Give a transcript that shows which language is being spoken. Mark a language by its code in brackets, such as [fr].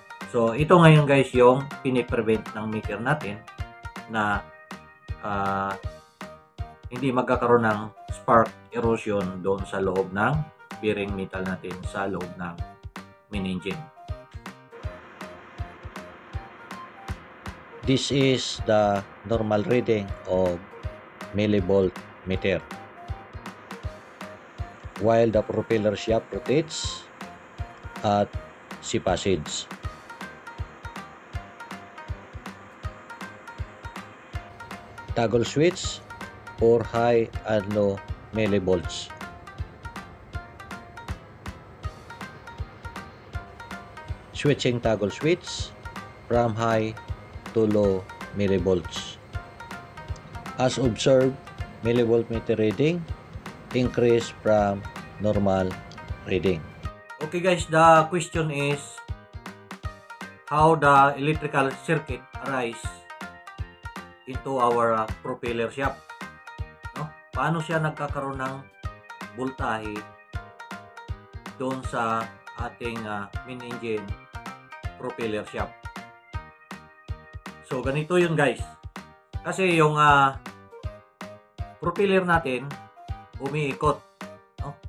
[tl] So ito ngayon, guys, yung piniprevent ng maker natin na hindi magkakaroon ng spark erosion doon sa loob ng bearing metal natin sa loob ng main engine. [en] This is the normal reading of millivolt meter. While the propeller shaft rotates at sea passage. Toggle switch for high and low millivolts. Switching toggle switch from high to low millivolts. As observed, millivolt meter reading increase from normal reading. Okay, guys, the question is how the electrical circuit arise into our propeller shaft. No? [tl] Paano siya nagkakaroon ng voltahe doon sa ating main engine propeller shaft? So ganito yun, guys. Kasi yung propeller natin umiikot, no?